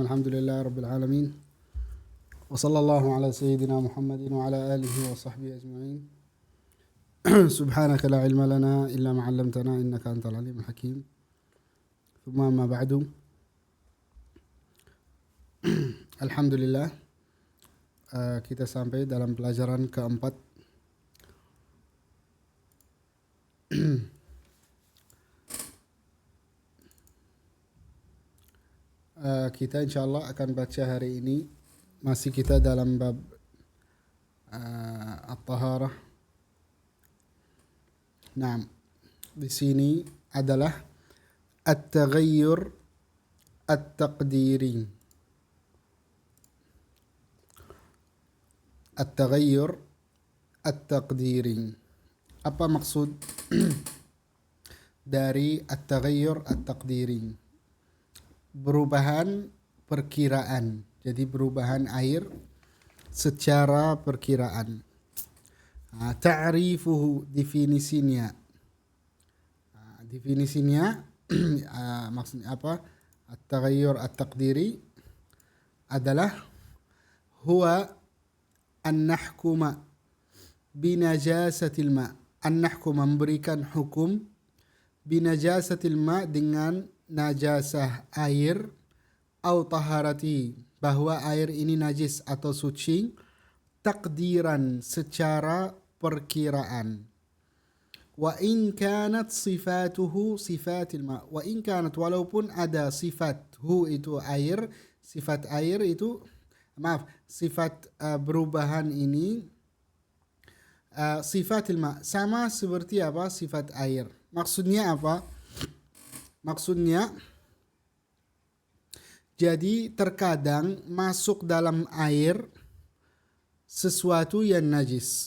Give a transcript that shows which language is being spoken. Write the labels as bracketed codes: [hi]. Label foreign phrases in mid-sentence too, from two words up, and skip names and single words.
[ar] الحمد لله رب العالمين، وصلى الله على سيدنا محمد وعلى آله وصحبه أجمعين. سبحانك لا علم لنا إلا ما علمتنا إنك أنت العليم الحكيم. ثم ما بعد. Alhamdulillah, [id] kita sampai dalam pelajaran keempat kita insyaallah akan baca hari ini. Masih kita dalam [ar] باب الطهارة. [id] Nah, di sini adalah [ar] التغير التقديري. التغير التقديري. [id] Apa maksud dari [ar] التغير التقديري? [id] Perubahan perkiraan. Jadi perubahan air secara perkiraan. Ta'rifuhu, definisinya. Definisinya maksudnya apa? [ar] التغير التقديري adalah هو أن نحكم بنجاسة الماء. أن نحكم, [id] memberikan hukum [ar] بنجاسة الماء, [id] dengan najasah air, [ar] أو طهارته, [id] bahwa air ini najis atau suci, takdiran, secara perkiraan. [ar] وإن كانت صفته صفة الماء. وإن كانت, [id] walaupun ada sifat hu itu air, sifat air itu, sifat perubahan ini [ar] صفة الماء, [id] sama seperti apa? Sifat air. Maksudnya apa? Maksudnya, jadi terkadang masuk dalam air sesuatu yang najis.